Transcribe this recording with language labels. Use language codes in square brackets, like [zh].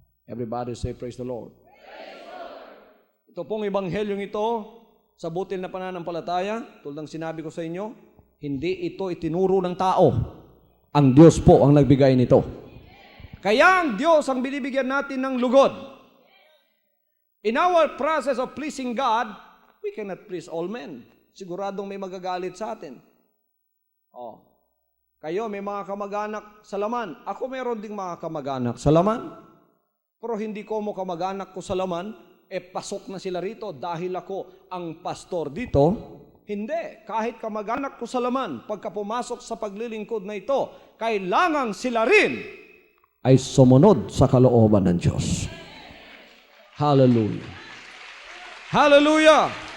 [en] Everybody say, praise the Lord. [tl] Ito pong ebanghelyong ito, sa butil na pananampalataya, tulad ng sinabi ko sa inyo, hindi ito itinuro ng tao. Ang Diyos po ang nagbigay nito. Kaya ang Diyos ang binibigyan natin ng lugod. [en] In our process of pleasing God, we cannot please all men. [tl] Siguradong may magagalit sa atin. Kayo may mga kamag-anak sa laman. Ako meron ding mga kamag-anak sa laman. Pero hindi ko mo kamag-anak ko sa laman, pasok na sila rito dahil ako ang pastor dito. Hindi. Kahit kamag-anak ko sa laman, pagka pumasok sa paglilingkod na ito, kailangang sila rin ay sumunod sa kalooban ng Diyos. Hallelujah. Hallelujah.